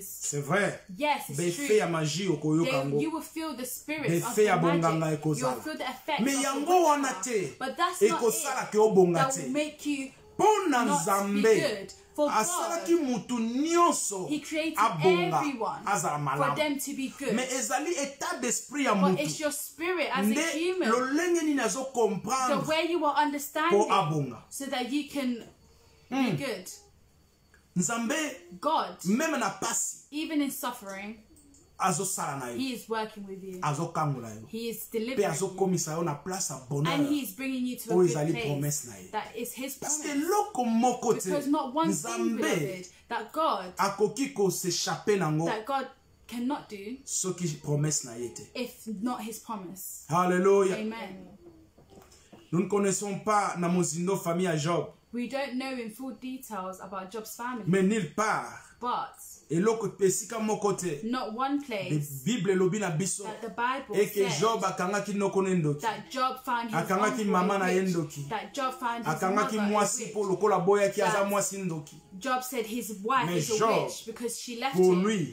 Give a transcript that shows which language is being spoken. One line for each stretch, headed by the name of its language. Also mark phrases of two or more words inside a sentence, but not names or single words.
French: C'est vrai.
English: Yes, it's
Lingala: Befe
English: true.
Lingala: ya magie okoyoka ngo.
English: You will feel the spirit of
Lingala: Befe
English: the
Lingala: ya bonganga
English: magic. You
Lingala: ekozala.
English: will feel the effect
French: Mais
English: of the
Lingala: yango wana
English: witchcraft.
Lingala: te.
English: But that's not
Lingala: Ekosala
English: it.
Lingala: ke obonga
English: That
Lingala: te.
English: will make you
Lingala: Pona
English: not be
Lingala: Nzambe
English: good. For
Lingala: asalaki
English: God,
Lingala: mutu nyonso
English: He created
Lingala: abonga
English: everyone
Lingala: azala
English: for
Lingala: malamu.
English: them to be good.
Lingala: Mais ezali
French: état d'esprit
Lingala: ya
English: But
Lingala: mutu.
English: it's your spirit as a
Lingala: Nde
English: human,
Lingala: lolenge nini
English: the
Lingala: azokomprendre
English: way you are
Lingala: po
English: understanding,
Lingala: abonga.
English: so that you can be good.
Lingala: Nzambe,
English: God,
Lingala: même na pasi,
English: even in suffering, He is working with you. He is delivering you. And He is bringing you to a good place. That is His promise. Because not one thing, beloved, that God cannot do if not His promise. Hallelujah. Amen.
French: Nous ne connaissons pas
Lingala: na mozindo
French: famille à Job.
English: We don't know in full details about Job's family.
French: Mais nulle part.
English: But not one place that the Bible says that Job found his uncle, that Job found his mother, Job said his wife is a witch because she left him.